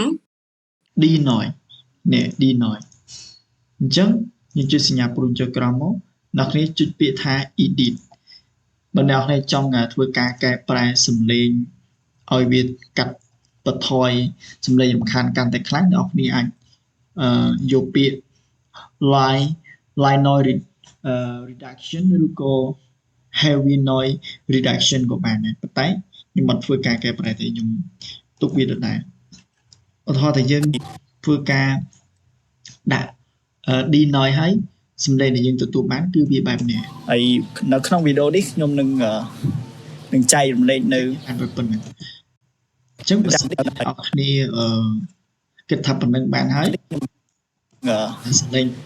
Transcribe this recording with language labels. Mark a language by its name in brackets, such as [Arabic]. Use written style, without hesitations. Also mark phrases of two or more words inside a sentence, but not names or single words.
[Khmer] denoise នេះ denoise អញ្ចឹងយើងចុចសញ្ញាព្រួយចុចក្រោមមកអ្នកនេះចុចពាក្យថា edit បើអ្នកនេះចង់ធ្វើការកែប្រែសំឡេងឲ្យវាកាត់បន្ថយសំឡេងរំខានកាន់តែខ្លាំងអ្នកនេះអាចយកពាក្យ line [English] noise reduction [Khmer] ឬក៏ [English] heavy noise reduction [Khmer] ក៏បានដែរប៉ុន្តែខ្ញុំអត់ធ្វើការកែប្រែទេខ្ញុំទុកវាដដែលឧទាហរណ៍ថាយើងធ្វើការដាក់ denoise ហើយសំឡេងដែលយើងទទួលបានគឺវាបែប នេះហើយនៅក្នុងវីដេអូនេះខ្ញុំនឹងចែករំលែកនៅប៉ុណ្ណឹងអញ្ចឹងបើសិនជាអ្នកគ្នាគិតថាប៉ុណ្ណឹងបានហើយសំឡេងប៉ុ